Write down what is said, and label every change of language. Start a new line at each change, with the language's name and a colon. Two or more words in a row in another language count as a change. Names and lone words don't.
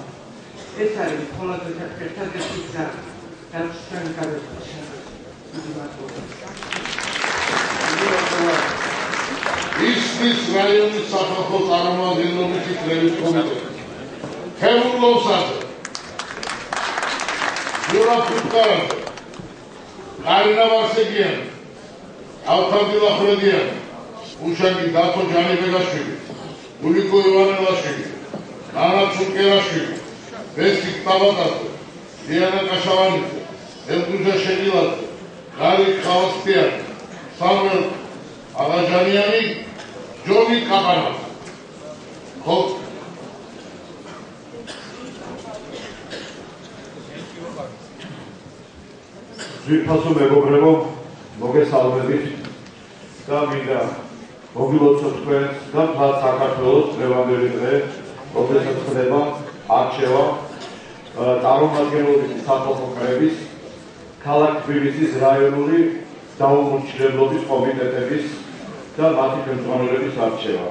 Georgian: ეს არის მხოლოდ ერთადერთი გზა და ჩვენი გადაწყვეტა. დიდი მადლობა. ისმის რაიონის სახალხო წარმომადგენლობის კრების კომიტეტი. ხელმძღვანელობაზე Yura Kutkaran, Arina Varsegian, Altamdila Fredian, Ushangi Dato Jani Begashvili, Uliko Ivanelashvili, Nana Tsukerashvili, Vesik Tabatadze, Diana Kashavanidze, Elduja Shegiladze, Gari Khavastian, Samuel Agajaniani, Johnny Kabanadze. ძვირფასო მეგობრებო, მოგესალმებით და მინდა მოგილოცოთ თქვენს და მთელ საქართველოს დღევანდელი დღე, როდესაც ხდება არჩევა წარმომადგენლობითი სახალხო კრების ქალაქ თბილისის რაიონული დაუმორჩილებლობის კომიტეტების და მათი ხელმძღვანელების არჩევა.